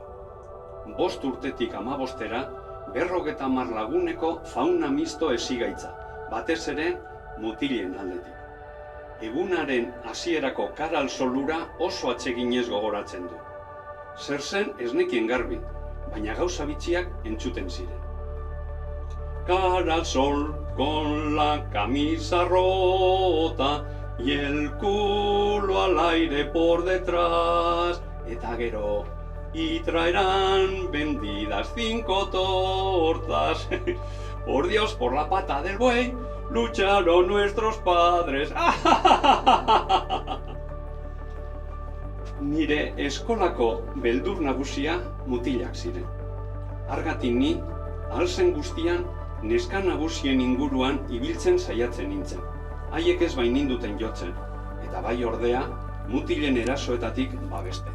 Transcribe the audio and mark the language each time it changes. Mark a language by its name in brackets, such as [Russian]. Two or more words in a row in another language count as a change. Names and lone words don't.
[Basque] 5 urtetik 15era, 50 laguneko fauna misto esigaitza, batez ere mutilen aldetik. Egunaren hasierako kara alsolura oso atseginez gogoratzen du. Zer zen ez nekien garbi, baina gauza bitxiak entzuten ziren. [Spanish] Cara al sol con la camisa rota y el culo al aire por detrás. [Basque] Eta gero, [Spanish] y traerán vendidas 5 tortas. Por Dios, por la pata del buey, lucharon nuestros padres. [Basque] Nire eskolako beldur nagusia mutilak ziren. Argatik ni, alzen guztian, neska nagusien inguruan ibiltzen saiatzen nintzen. Haiek ez baininduten jotzen, eta bai ordea, mutilen erasoetatik babeste.